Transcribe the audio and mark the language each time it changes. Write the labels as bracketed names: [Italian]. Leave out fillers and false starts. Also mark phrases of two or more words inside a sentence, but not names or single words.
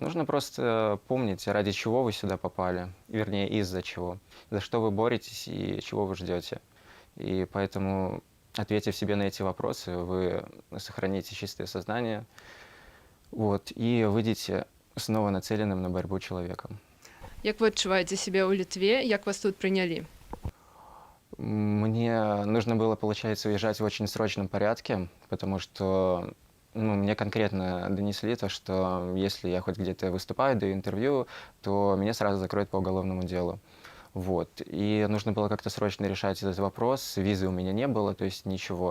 [Russian] Нужно просто помнить, ради чего вы сюда попали, вернее, из-за чего, за что вы боретесь и чего вы ждете. И поэтому, ответив себе на эти вопросы, вы сохраните чистое сознание, вот, и выйдете снова нацеленным на борьбу человеком. [Belarusian] Як вы адчуваеце сябе ў Літве, як вас тут прынялі? [Russian] Мне нужно было, получается, уезжать в очень срочном порядке, потому что мне конкретно донесли то, что если я хоть где-то выступаю, даю интервью, то меня сразу закроют по уголовному делу. Вот. И нужно было как-то срочно решать этот вопрос. Визы у меня не было, то есть ничего.